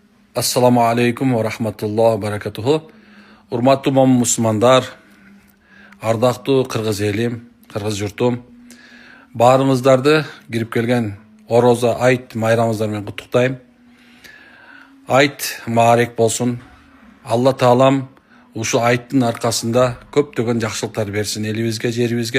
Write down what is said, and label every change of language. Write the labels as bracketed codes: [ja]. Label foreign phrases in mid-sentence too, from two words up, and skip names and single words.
[ar] السلام عليكم ورحمة الله وبركاته. [ky] Урматтуу мусулмандар, ардактуу кыргыз элим, кыргыз журтум, баарыңыздарды кирип келген Ороза айт майрамыңыздар менен куттуктайм. Айт маарек болсун. Алла таалам ушу айттын аркасында көптөгөн жакшылыктар берсин элибизге, жерибизге.